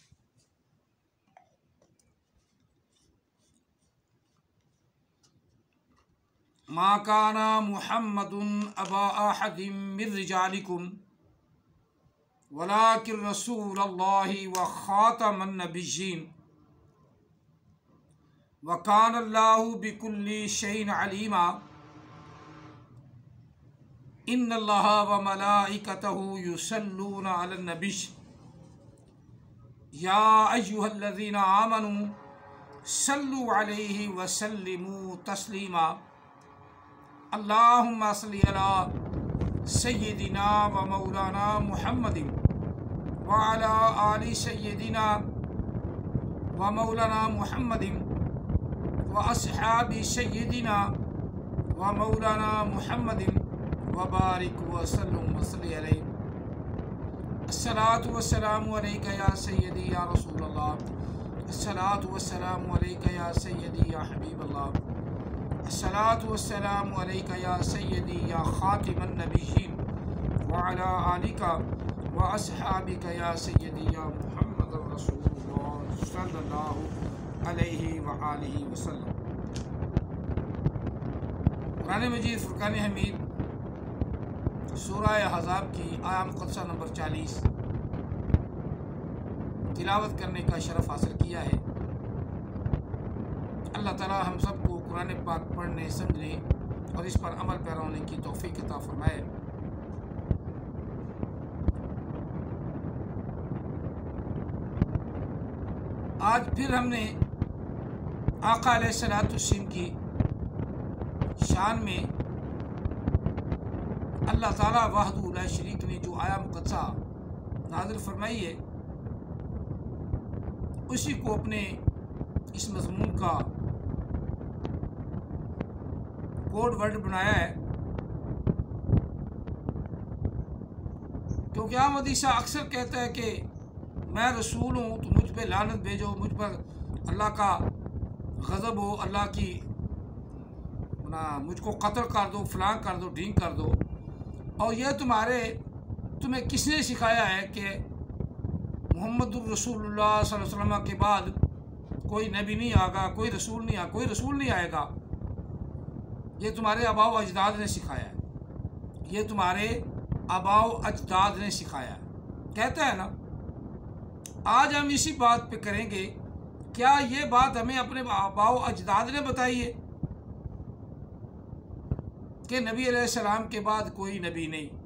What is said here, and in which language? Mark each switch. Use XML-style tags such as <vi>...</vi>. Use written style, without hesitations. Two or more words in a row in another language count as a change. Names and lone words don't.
<ar>ما كان محمد أبا أحد من رجالكم ولكن رسول الله وخاتم النبيين وكان الله بكل شيء عليما. إن الله وملائكته يصلون على النبي يا أيها الذين آمنوا صلوا عليه وسلموا تسليما. اللهم صل على سيدنا ومولانا محمد وعلى آل سيدنا ومولانا محمد وأصحاب سيدنا ومولانا محمد وبارك وسلم وصل عليه. الصلاة والسلام عليك يا سيدي يا رسول الله. الصلاة والسلام عليك يا سيدي يا حبيب الله. الصلاة والسلام عليك يا سيدي يا خاتم النبيين وعلى آلك وأصحابك يا سيدي يا محمد رسول الله صلى الله عليه وآله وسلم.</ar> <ur>قرآن مجید فرقان حمید سورہ احزاب کی آیۂ مقدسہ نمبر 40 تلاوت کرنے کا شرف حاصل کیا ہے. اللہ تعالیٰ ہم سب کو قرآن پاک پڑھنے سمجھنے اور اس پر عمل پیرا ہونے کی توفیق عطا فرمائے. آج پھر ہم نے آقا</ur> <ar>عليه الصلاة والسلام</ar> <ur>کی شان میں اللہ تعالیٰ</ur> <ar>وحده لا شريك</ar> <ur>نے جو آیۂ مقدسہ نازل فرمائی ہے اسی کو اپنے اس مضمون کا</ur> <en>code word</en> <ur>بنایا ہے. کیونکہ احمد عیسیٰ اکثر کہتا ہے کہ میں رسول ہوں تو مجھ پہ لعنت بھیجو، مجھ پر اللہ کا غضب ہو، اللہ کی مجھ کو قتل کر دو، فلاں کر دو، ڈھینگ کر دو. اور یہ تمہیں کس نے سکھایا ہے کہ</ur> <ar>محمد رسول الله صلى الله عليه وسلم</ar> <ur>کے بعد کوئی نبی نہیں آئے گا، کوئی رسول نہیں آئے گا. یہ تمہارے آباؤ اجداد نے سکھایا ہے، یہ تمہارے آباؤ اجداد نے سکھایا ہے. کہتا ہے نا، آج ہم اسی بات پہ کریں گے، کیا یہ بات ہمیں اپنے آباؤ اجداد نے بتائی ہے کہ نبی علیہ السلام کے بعد کوئی نبی نہیں.</ur>